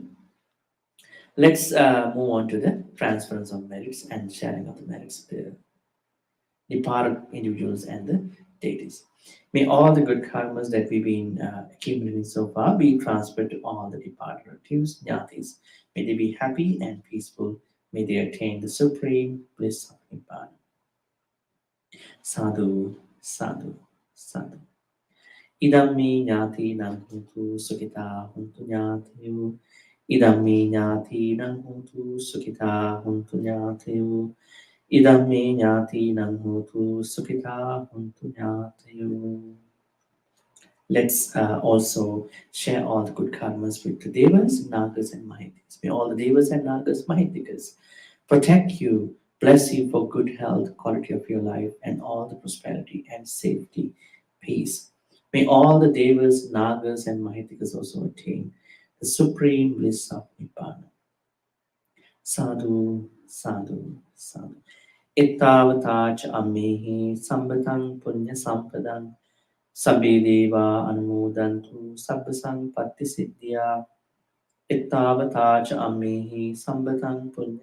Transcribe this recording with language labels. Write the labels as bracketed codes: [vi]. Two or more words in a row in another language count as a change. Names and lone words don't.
[en] Let's move on to the transference of merits and sharing of the merits, the departed individuals and the deities. May all the good karmas that we've been accumulating so far be transferred to all the departed relatives, Jnatis. May they be happy and peaceful. May they attain the supreme bliss of Nibbana. [pi] Sadhu, sadhu, sadhu. Idam me jnati nang huntu sukita huntu jnatiyu. Idam me jnati nang huntu sukita huntu jnatiyu. Idam me jnati nang huntu sukita huntu jnatiyu. [en] Let's also share all the good karmas with the devas, nagas, and mahikas. May all the devas and nagas, mahikas protect you, bless you for good health, quality of your life, and all the prosperity and safety, peace. May all the devas, nagas, and mahikas also attain the supreme bliss of Nibbana. [pi] Sadhu, sadhu, sadhu. Ittavata cha ammehi sambatang punya sampadang Sabbe deva anumodantu sabba sampatti siddhya ittavata cha ammehi sambatan punya